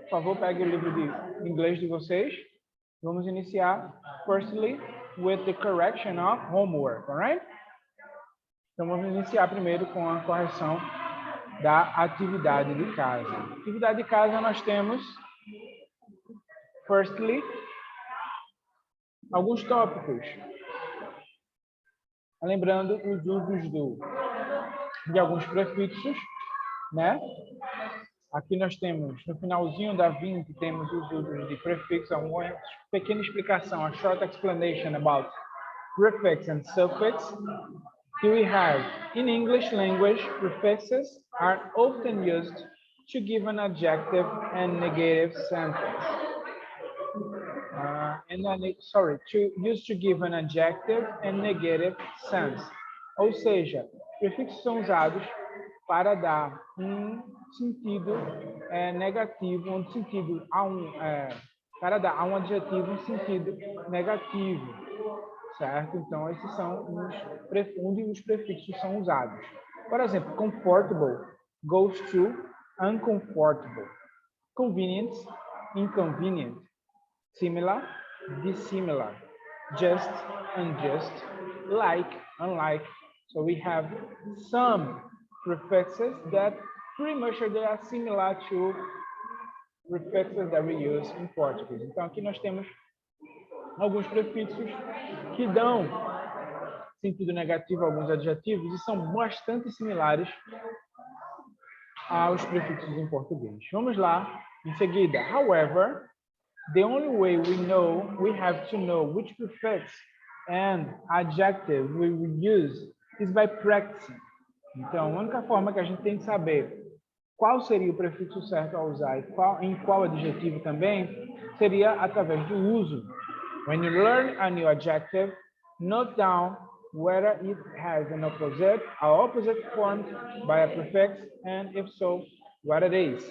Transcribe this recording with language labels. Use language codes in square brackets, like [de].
[pt] Por favor, pegue o livro de inglês de vocês. Vamos iniciar, [en] firstly, with the correction of homework, all right? [pt] Então, vamos iniciar primeiro com a correção da atividade de casa. Atividade de casa nós temos, [en] firstly, [pt] alguns tópicos. Lembrando os usos de alguns prefixos, né? Aqui nós temos, no finalzinho da 20, temos os usos de prefixo, uma pequena explicação, [en] a short explanation about prefix and suffix. Here we have, in English language, prefixes are often used to give an adjective and negative sentence. Used to give an adjective and negative sense. [pt] Ou seja, prefixos são usados para dar um sentido negativo, para dar a um adjetivo um sentido negativo, certo? Então, esses são onde os prefixos são usados. Por exemplo, [en] comfortable goes to uncomfortable. Convenient, inconvenient. Similar, dissimilar. Just, unjust. Like, unlike. So we have some prefixes that pretty much they are similar to prefixes that we use in Portuguese. [pt] Então, aqui nós temos alguns prefixos que dão sentido negativo a alguns adjetivos e são bastante similares aos prefixos em português. Vamos lá, em seguida. [en] However, the only way we have to know which prefix and adjective we will use is by practicing. [pt] Então, a única forma que a gente tem de saber qual seria o prefixo certo a usar e em qual adjetivo também seria através do uso. [en] When you learn a new adjective, note down whether it has an opposite formed by a prefix, and if so, what it is.